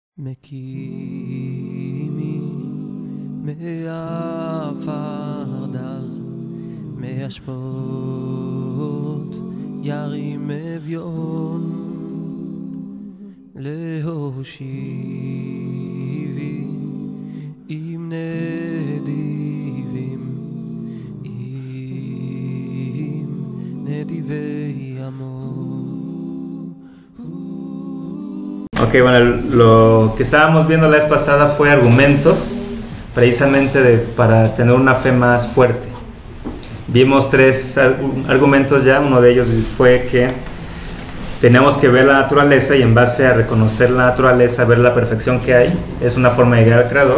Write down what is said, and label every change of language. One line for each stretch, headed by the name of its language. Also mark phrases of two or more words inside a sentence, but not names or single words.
Hebrew: מקימי מעפר דל מהשפות ירים אביון להושיבי עם נדיבים עם נדיבי עמו.
Spanish: Ok, bueno, lo que estábamos viendo la vez pasada fue argumentos, precisamente para tener una fe más fuerte. Vimos tres argumentos ya, uno de ellos fue que tenemos que ver la naturaleza y en base a reconocer la naturaleza, ver la perfección que hay, es una forma de llegar al Creador.